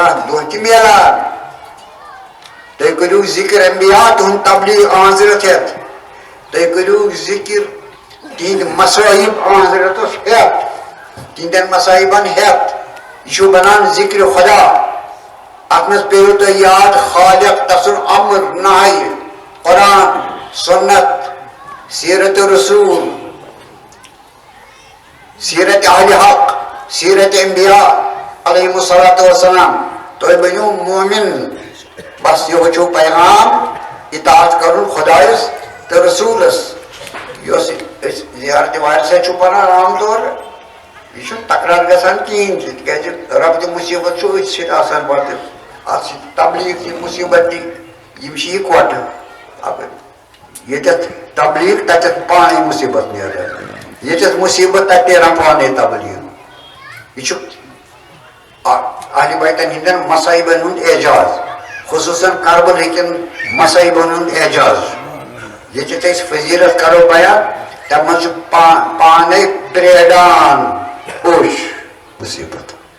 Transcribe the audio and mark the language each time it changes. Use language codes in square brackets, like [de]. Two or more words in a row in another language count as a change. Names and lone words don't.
[ks] دۄہ تہِ میلان تُہۍ کٔرِو ذِکر انبیا تُہُنٛد تبلیغ آنٛزرَت ہٮ۪تھ تُہۍ کٔرِو ذِکر تِہنٛدۍ مصٲیب آنٛزرَتس ہٮ۪تھ تِہنٛدٮ۪ن مصٲیبن ہٮ۪تھ یہِ چھُ بنان ذِکرِ خۄدا اتھ منٛز پیٚیِو تۄہہِ یاد خالق تسُنٛد امر نہے قرآن سنت سیرت رسول سیرت اہل حق سیرت انبیاء [ar] علیہم الصلاۃ والسلام [ks] تُہۍ بٔنِو مومن بس یہ چھُ پیغام اطاعت کرُن خۄدایس تہٕ رسوٗلس یۄس أسۍ زیارتِ وارِ سۭتۍ چھُ پران عام طور یہ چھُنہٕ تکرار گژھان کِہیٖنۍ تہِ تِکیٛازِ رب تہِ مُصیبت چھُ أتھۍ سۭتۍ آسان پتہٕ اتھ سۭتۍ تبلیغ تہِ مُصیبت تہِ یِم چھِ یِکوٹہٕ ییٚتٮ۪تھ تبلیغ تتٮ۪تھ پانے مُصیبت نیران ییٚتٮ۪تھ مُصیبت تتہِ نیران پانے تبلیغ یہ چھُ اہلِ بیتن ہٕنٛدٮ۪ن مصٲیبن ہُنٛد اعجاز خصوٗصاً کربل ہٕکٮ۪ن مصٲیبن ہُنٛد اعجاز ییٚتٮ۪تھ أسۍ فضیلت کرو بیان تتھ منٛز چھُ پانے پریڈان اوش مصیبت